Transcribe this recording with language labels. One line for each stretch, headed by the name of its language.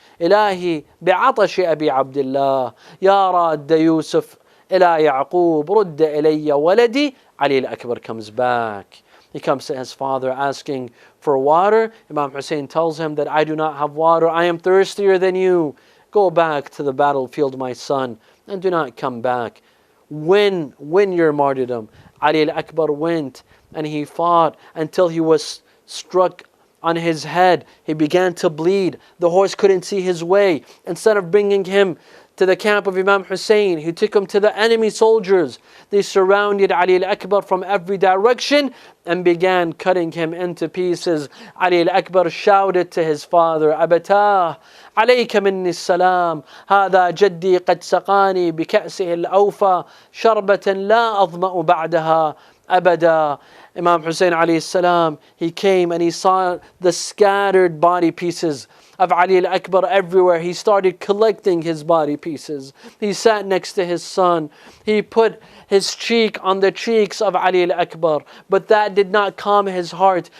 Arabic: إلهي بعطش أبي عبد الله يا راد يوسف إلى يعقوب رد إلي ولدي.
English: Ali al-Akbar comes back. He comes to his father asking for water. Imam Hussain tells him that I do not have water. I am thirstier than you. Go back to the battlefield, my son, and do not come back. Win your martyrdom. Ali al-Akbar went and he fought until he was struck on his head. He began to bleed. The horse couldn't see his way. Instead of bringing him to the camp of Imam Hussein, he took him to the enemy soldiers. They surrounded Ali al-Akbar from every direction and began cutting him into pieces. Ali al-Akbar shouted to his father,
Arabic: "Abatah, عليك مني السلام هذا جدي قد سقاني بكأسه الأوفى شربة لا أظمأ بعدها أبدا."
English: Imam Hussein alayhi salam, he came and he saw the scattered body pieces of Ali al-Akbar everywhere. He started collecting his body pieces. He sat next to his son. He put his cheek on the cheeks of Ali al-Akbar, but that did not calm his heart.